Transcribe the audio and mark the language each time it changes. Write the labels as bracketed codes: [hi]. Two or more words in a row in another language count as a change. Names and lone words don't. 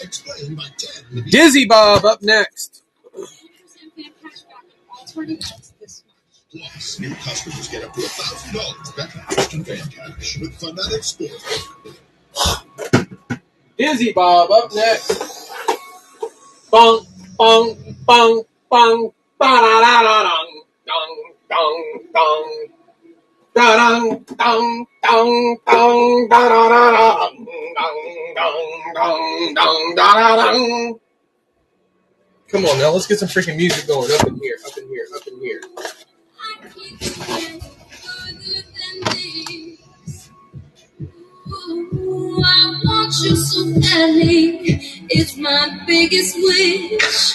[en] Explained by Ted. Dizzy Bob up next. Plus, new customers get up to $1,000 back in instant fan cash with Fanatic Sportsbook. Dizzy Bob up next. Bong, bong, bong, bong, ba-da-da-da-dong, dong, dong, dong. Da-dong, dong, dong, dong, da-da-da-dong, dong, dong, dong, dong, da-da-dong. Come on now, let's get some freaking music going up in here, up in here, up in here. Ooh, I want you so badly. It's my biggest wish.